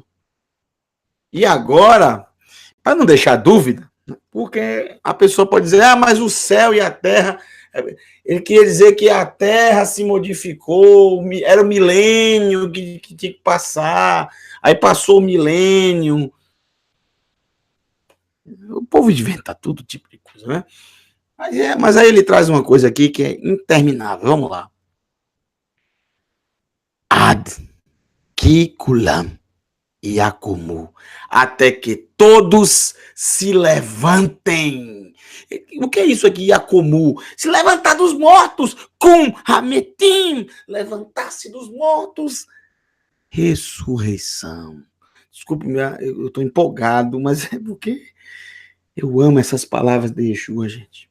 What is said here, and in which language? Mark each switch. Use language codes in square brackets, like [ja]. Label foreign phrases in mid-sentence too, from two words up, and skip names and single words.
[pt] E agora, para não deixar dúvida, porque a pessoa pode dizer, mas o céu e a terra, ele queria dizer que a terra se modificou, era o milênio que tinha que passar, aí passou o milênio. O povo inventa todo tipo de coisa, né? Mas aí ele traz uma coisa aqui que é interminável. Vamos lá. [he] עד כי כולם יקומו, [pt] até que todos se levantem. O que é isso aqui, Yakumu? Se levantar dos mortos, com Hametim, levantar-se dos mortos, ressurreição. Desculpe, eu estou empolgado, mas é porque eu amo essas palavras de Yeshua, gente.